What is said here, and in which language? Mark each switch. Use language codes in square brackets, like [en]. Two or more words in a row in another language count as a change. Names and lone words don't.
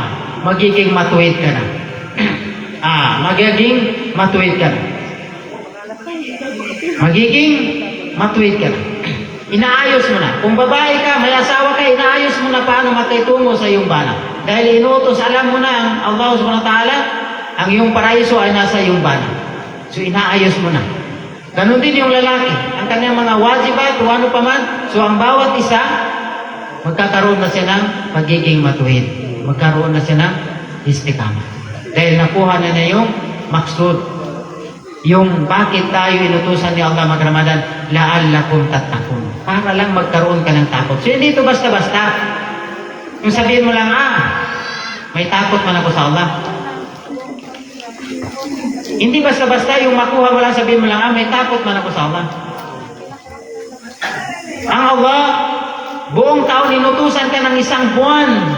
[tl] Magiging matuwid ka na. Magiging matuwid ka na. Magiging matuwid ka na. Inaayos mo na. Kung babae ka, may asawa ka, inaayos mo na paano makitungo sa iyong bana. Dahil inutos, alam mo na ang Allah [ar] سبحانه وتعالى, [tl] ang iyong paraiso ay nasa iyong bana. So inaayos mo na. Ganon din yung lalaki. Ang kanyang mga wajibat, o ano pa man. So ang bawat isa, magkakaroon na siya ng pagiging matuwid. Magkaroon na siya ng istikama. Dahil nakuha na niya yung maksud. Yung bakit tayo inutusan ni Allah mag-Ramadan, [ar] لعلكم تتقون. [tl] Para lang magkaroon ka ng takot. So hindi ito basta-basta. Yung sabihin mo lang, may takot man ako sa Allah. Hindi basta-basta yung makuha mo lang, sabihin mo lang, may takot man ako sa Allah. Ang Allah, buong taon inutusan ka ng isang buwan.